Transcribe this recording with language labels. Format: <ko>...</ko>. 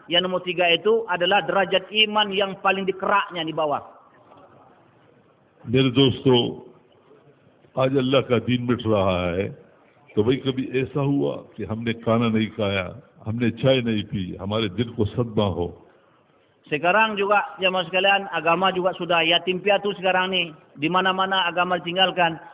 <id>Yang nomor 3 itu adalah derajat iman yang paling dikeraknya di bawah.</id> <hi>मेरे दोस्तों, आज अल्लाह का दीन मिट रहा है, तो भाई कभी ऐसा हुआ कि हमने खाना नहीं खाया, हमने चाय नहीं पी, हमारे दिल को सदमा हो.</hi> <id>Sekarang juga jemaah sekalian, agama juga sudah yatim piatu sekarang ni, di mana-mana agama ditinggalkan.</id>